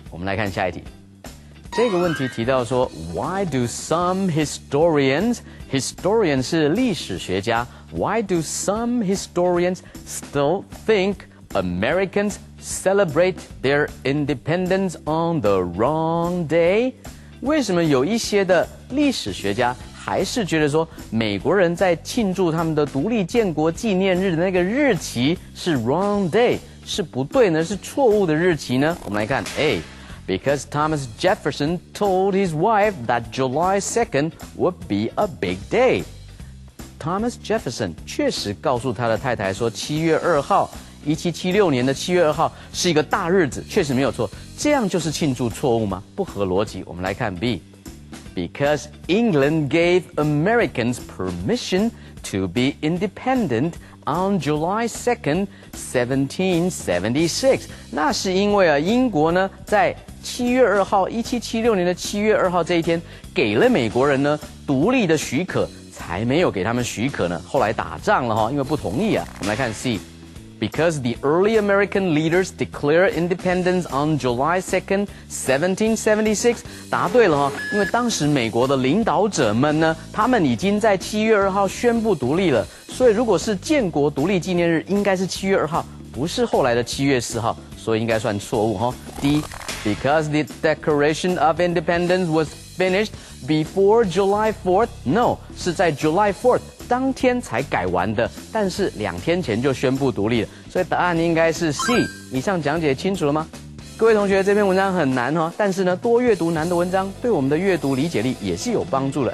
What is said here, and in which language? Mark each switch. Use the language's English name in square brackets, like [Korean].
[Chinese] 我们来看下一题。这个问题提到说 [English] ，Why do some historians [Chinese] 是历史学家 [English] ，Why do some historians still think Americans celebrate their independence on the wrong day？ [Chinese] 为什么有一些的历史学家还是觉得说美国人在庆祝他们的独立建国纪念日的那个日期是 [English] wrong day， [Chinese] 是不对呢？是错误的日期呢？我们来看 A。 [English] Because Thomas Jefferson told his wife that July 2nd would be a big day. [Chinese] Thomas Jefferson 确实告诉他的太太说7月2号1776年的7月2号是一个大日子，确实没有错。这样就是庆祝错误吗？不合逻辑。我们来看 B. [English] Because England gave Americans permission to be independent on July 2nd, 1776. [Chinese] 那是因为英国呢在7月2号1776年的7月2号这一天给了美国人呢独立的许可，才没有给他们许可呢。后来打仗了因为不同意啊。我们来看 C. [English] Because the early American leaders declared independence on July 2nd, 1776. [Chinese] 答对了因为当时美国的领导者们呢，他们已经在7月2号宣布独立了，所以如果是建国独立纪念日，应该是7月2号，不是后来的7月4号，所以应该算错误D. [English] Because the Declaration of Independence was finished before July 4th. [Chinese] No, 是在 July 4th 当天才改完的，但是2天前就宣布独立了，所以答案应该是 C。以上讲解清楚了吗？各位同学，这篇文章很难但是呢，多阅读难的文章，对我们的阅读理解力也是有帮助的。